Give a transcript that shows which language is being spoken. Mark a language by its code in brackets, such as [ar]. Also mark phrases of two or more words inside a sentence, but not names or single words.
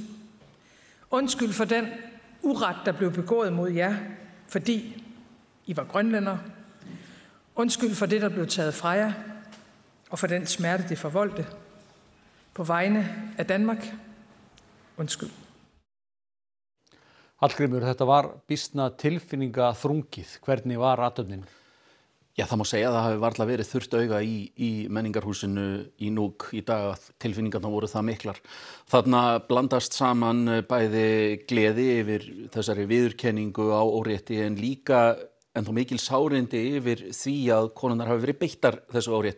[da] Undskyld for den uret, der blev begået mod jer, fordi I var grønlændere. Undskyld for det, der blev taget fra jer, og for den smerte, det forvoldte. På vegne af Danmark. Undskyld. [is] Hallgrímur, þetta var býsna tilfinningaþrungið. Hvernig var athöfnin? Já, það má segja að það hafi varla verið þurrt auga í menningarhúsinu í Nuuk í dag að tilfinningarnar voru það miklar. Þarna blandast saman bæði gleði yfir þessari viðurkenningu á órétti en líka ennþá mikil sárindi yfir því að konurnar hafi verið beittar þessu órétti.